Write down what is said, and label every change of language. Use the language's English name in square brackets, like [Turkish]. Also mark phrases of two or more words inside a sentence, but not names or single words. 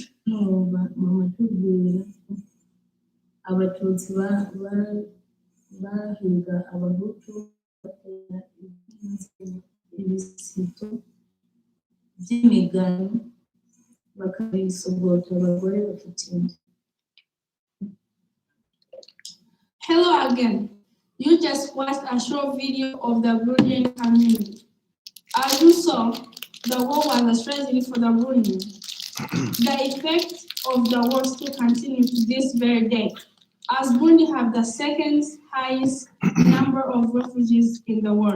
[Rundi] mu matubwira abatutsi bahiga abahutu batera ibisito by'imigano bakabisogota abagore bafite inda. [English] Hello again. You just watched a short video of the Burundian community. As you saw, the war was a tragedy for the Burundians. The effects of the war still continue to this very day, as Burundi have the second highest number of refugees in the world.